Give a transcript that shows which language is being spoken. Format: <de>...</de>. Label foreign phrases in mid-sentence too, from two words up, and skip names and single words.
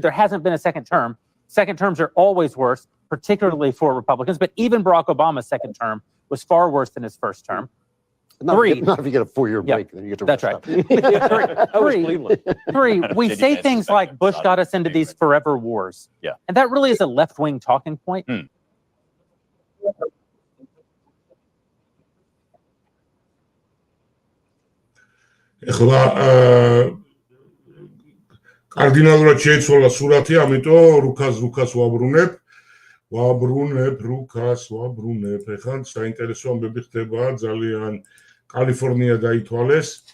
<en>There hasn't been a second term. Second terms are always worse, particularly for Republicans. But even Barack Obama's second term was far worse than his first term. Not if you get a 4-year break, then you get to That's right. Three, we say things like Bush got us into these forever wars. Yeah. And that really is a left-wing talking point.</en> <ka>ეხლა კარდინალურად შეიცვალა სურათი, ამიტომ რუკას ვაბრუნებ. ეხლა საინტერესო ამბები ხდება, ძალიან კალიფორნია დაითვალეს.</ka>